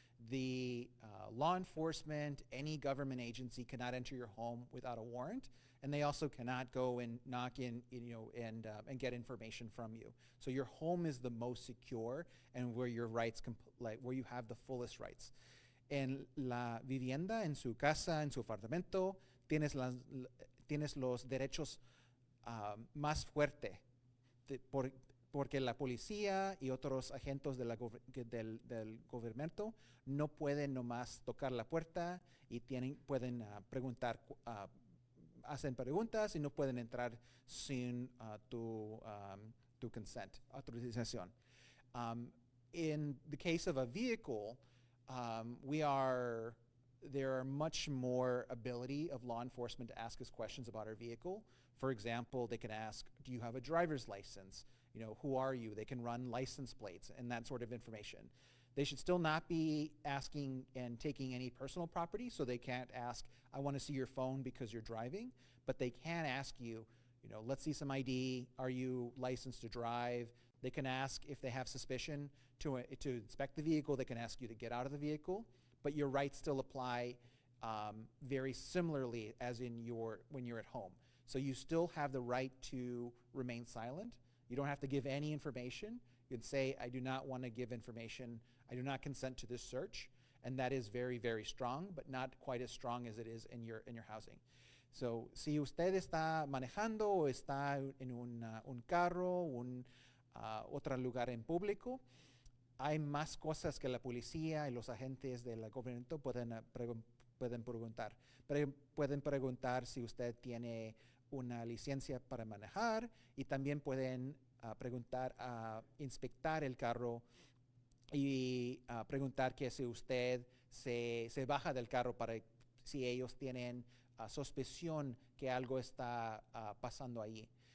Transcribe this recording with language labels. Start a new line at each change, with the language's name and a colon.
English: The law enforcement, any government agency cannot enter your home without a warrant, and they also cannot go and knock in, and get information from you. So your home is the most secure and where your rights, where you have the fullest rights.
Spanish: En la vivienda, en su casa, en su apartamento, tienes los derechos más fuertes, porque la policía y otros agentes del gobierno no pueden nomás tocar la puerta y pueden preguntar, hacen preguntas y no pueden entrar sin tu consent, autorización.
English: In the case of a vehicle, we are there are much more ability of law enforcement to ask us questions about our vehicle. For example, they can ask, do you have a driver's license? You know, who are you? They can run license plates and that sort of information. They should still not be asking and taking any personal property, so they can't ask, I want to see your phone because you're driving, but they can ask you, you know, let's see some ID, are you licensed to drive? They can ask if they have suspicion to inspect the vehicle, they can ask you to get out of the vehicle, but your rights still apply very similarly as in when you're at home. So you still have the right to remain silent. You don't have to give any information. You can say, I do not want to give information. I do not consent to this search. And that is very, very strong, but not quite as strong as it is in your housing.
Spanish: So, si usted está manejando o está en un carro, otro lugar en público, hay más cosas que la policía y los agentes del gobierno pueden preguntar. Pueden preguntar si usted tiene una licencia para manejar y también pueden preguntar, inspectar el carro y preguntar que si usted se baja del carro para si ellos tienen sospeción que algo está pasando ahí.